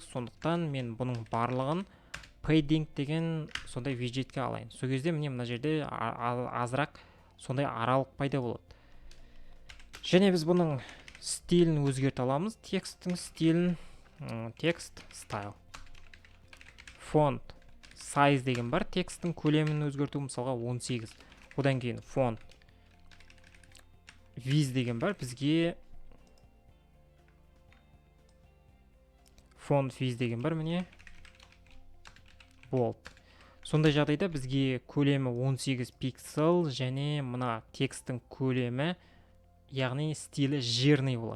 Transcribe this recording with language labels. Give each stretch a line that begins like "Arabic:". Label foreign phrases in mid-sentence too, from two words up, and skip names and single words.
Kazakh: Сондықтан мен бұның барлығын padding деген сондай виджетке алайын. Сол кезде міне мына жерде азырақ сондай аралық пайда болады. Және біз бұның стилін өзгерте аламыз. Текстің стилін, текст style.
English: Font size
Kazakh: деген бар. Текстің көлемін өзгерту мысалға 18. Одан кейін
English: font width
Kazakh: деген бар. Бізге
English: font width
Kazakh: деген бар міне. Bold. Сондай жағдайда бізге көлемі 18 пиксель және мына текстің көлемі, яғни стилі жирный болады.